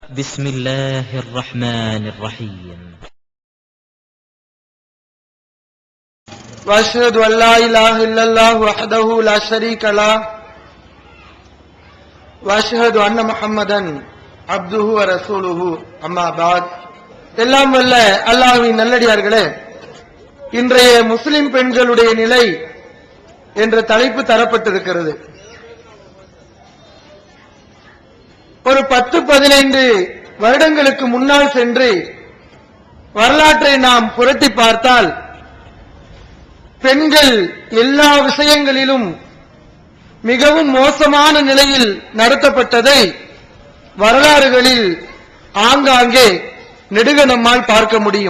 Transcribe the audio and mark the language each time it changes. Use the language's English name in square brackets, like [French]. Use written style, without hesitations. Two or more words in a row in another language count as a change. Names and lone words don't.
[Arabic] بسم الله الرحمن الرحيم واشهد ان لا اله الا الله وحده لا شريك له واشهد ان محمدا عبده ورسوله اما بعد. [Tamil] எல்லாம் வல்ல அல்லாஹ்வின் நல்லடியார்களே, இன்றைய முஸ்லிம் பெண்களுடைய நிலை என்ற தலைப்பு தரப்பட்டிருக்கிறது. ஒரு 10-15 வருடங்களுக்கு முன்னால் சென்று வரலாற்றை நாம் புரட்டி பார்த்தால் பெண்கள் எல்லா விஷயங்களிலும் மிகவும் மோசமான நிலையில் நடத்தப்பட்டதை வரலாறுகளில் ஆங்காங்கே நெடுக நம்மால் பார்க்க முடியும்.